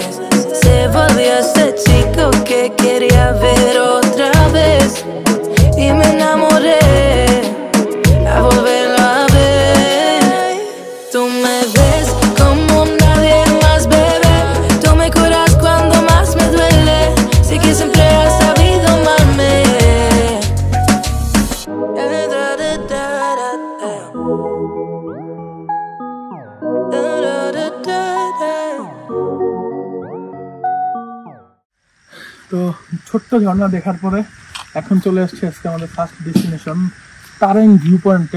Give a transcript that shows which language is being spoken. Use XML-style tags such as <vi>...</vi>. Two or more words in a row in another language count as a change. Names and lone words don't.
<es>Se volvió ese chico que quería ver otra vez y me enamoré a volverlo a ver. Tú me ves como nadie más, bebé. Tú me curas cuando más me duele. Sé que siempre has sabido amarme.</es> <bn>তো ছোট্ট ঝর্ণা দেখার পরে এখন চলে আসছে আজকে আমাদের ফার্স্ট ডেস্টিনেশন তারেং ভিউ পয়েন্টে।</bn>